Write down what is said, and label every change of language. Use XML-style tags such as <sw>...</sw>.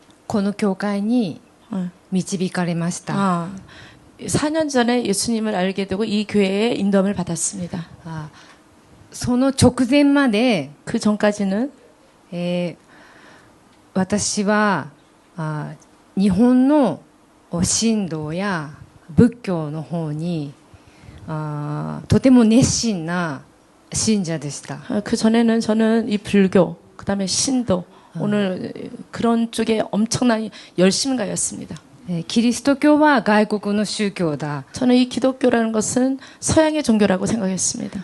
<ja>この教会に導かれました。</ja> <ko>4년 전에 예수님을 알게 되고 이 교회에 인도함을 받았습니다.</ko> <ja>その直前まで</ja> <ko>그 전까지는</ko> <ja>私は日本の神道や仏教の方にとても熱心な信者でした。</ja> <ko>그 전에는 저는 이 불교, 그다음에 신도, 오늘 그런 쪽에 엄청난 열심가였습니다.</ko> <ja>キリスト教は外国の宗教だ。</ja> <ko>저는 이 기독교라는 것은 서양의 종교라고 생각했습니다.</ko>